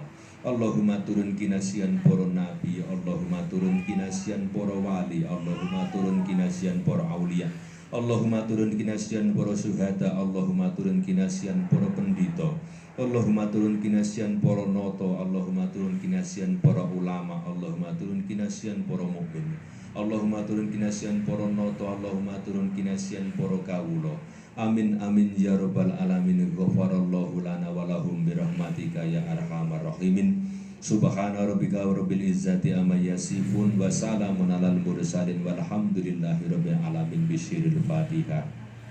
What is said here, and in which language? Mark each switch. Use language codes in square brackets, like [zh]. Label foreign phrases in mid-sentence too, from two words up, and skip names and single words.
[jv] Allahumma turun kinasian para nabi, Allahumma turun kinasian para wali, Allahumma turun kinasian para aulia, Allahumma turun kinasian para syuhada, Allahumma turun kinasian para pendito, Allahumma turun kinasian para noto, Allahumma turun kinasian para ulama, Allahumma turun kinasian para mukmin, Allahumma turun kinasian para noto, Allahumma turun kinasian para kawula. [ar] آمين آمين يا رب العالمين. غفر الله لنا ولهم برحمتك يا أرحم الراحمين. سبحان ربك رب العزة عما يصفون وسلام على المرسلين والحمد لله رب العالمين. بسر الفاتحة.